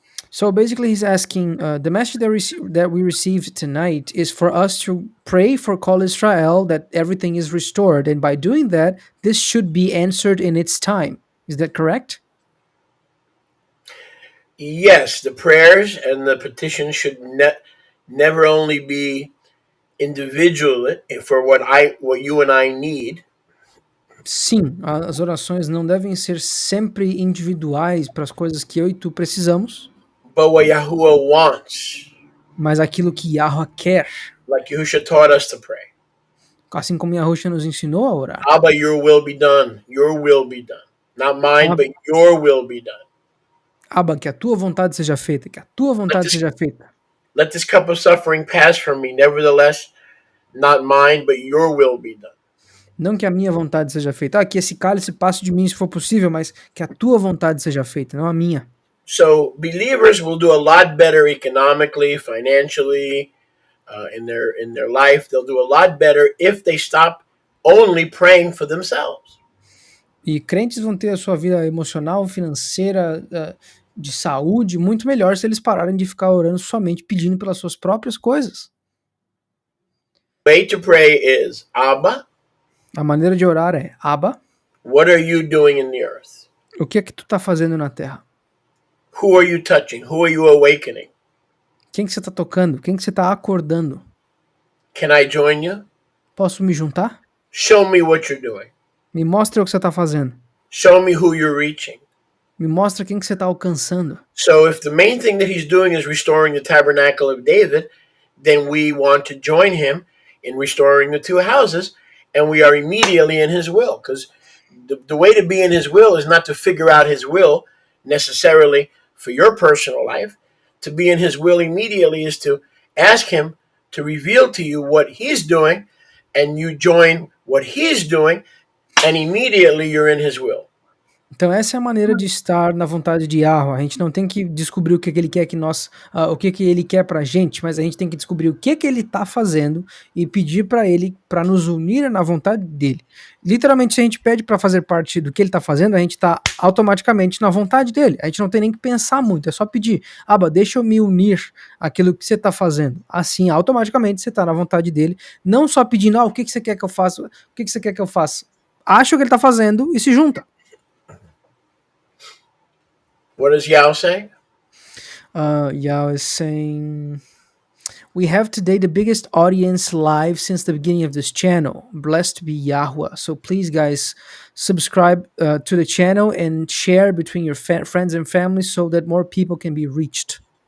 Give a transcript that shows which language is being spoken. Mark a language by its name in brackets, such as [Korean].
[English] So basically, he's asking the message that we received tonight is for us to pray for Kol Israel that everything is restored, and by doing that, this should be answered in its time. Is that correct? Yes, the prayers and the petitions should never only be individual for what you and I need, [Portuguese] Sim, as orações não devem ser sempre individuais para as coisas que eu e tu precisamos, [English] but what Yahuwah wants, [Portuguese] mas aquilo que Yahweh quer, [English] like Yahusha taught us to pray. [Portuguese] assim como Yahushua nos ensinou a orar. [English] Abba, your will be done. Your will be done. Not mine, but your will be done. [Portuguese] Abba, que a tua vontade seja feita, que a tua vontade seja feita. [English] Let this cup of suffering pass from me. Nevertheless, not mine, but your will be done. [Portuguese] Não que a minha vontade seja feita. Que esse cálice passe de mim se for possível, mas que a tua vontade seja feita, não a minha. [English] So believers will do a lot better economically, financially, in their life. They'll do a lot better if they stop only praying for themselves. [Portuguese] E crentes vão ter a sua vida emocional, financeira, de saúde muito melhor se eles pararem de ficar orando somente pedindo pelas suas próprias coisas. [English] The way to pray is, Abba, [Portuguese] A maneira de orar é: Abba, [English] what are you doing in the earth? [Portuguese] o que é que tu tá fazendo na terra? [English] Who are you touching? Who are you awakening? [Portuguese] Quem que você tá tocando? Quem que você tá acordando? [English] Can I join you? [Portuguese] Posso me juntar? [English] Show me what you're doing. [Portuguese] Me mostra o que você tá fazendo. [English] Show me who you're reaching. [Portuguese] Me mostra quem que você tá alcançando. [English] So if the main thing that he's doing is restoring the tabernacle of David, then we want to join him in restoring the two houses, and we are immediately in his will. Because the way to be in his will is not to figure out his will necessarily for your personal life. To be in his will immediately is to ask him to reveal to you what he's doing, and you join what he's doing, and immediately you're in his will. [Portuguese] Então essa é a maneira de estar na vontade de Yahweh. A gente não tem que descobrir o que ele quer que nós, o que ele quer pra gente, mas a gente tem que descobrir o que ele tá fazendo e pedir para ele para nos unir na vontade dele. Literalmente, se a gente pede para fazer parte do que ele tá fazendo, a gente tá automaticamente na vontade dele. A gente não tem nem que pensar muito, é só pedir: Abba, deixa eu me unir àquilo que você tá fazendo. Assim, automaticamente você tá na vontade dele, não só pedindo: o que você quer que eu faça? O que você quer que eu faça? Acha o que ele tá fazendo e se junta. [English] What does Yao say? Yao is saying, we have today the biggest audience live since the beginning of this channel. Blessed be Yahweh. So please, guys, subscribe to the channel and share between your friends and family so that more people can be reached.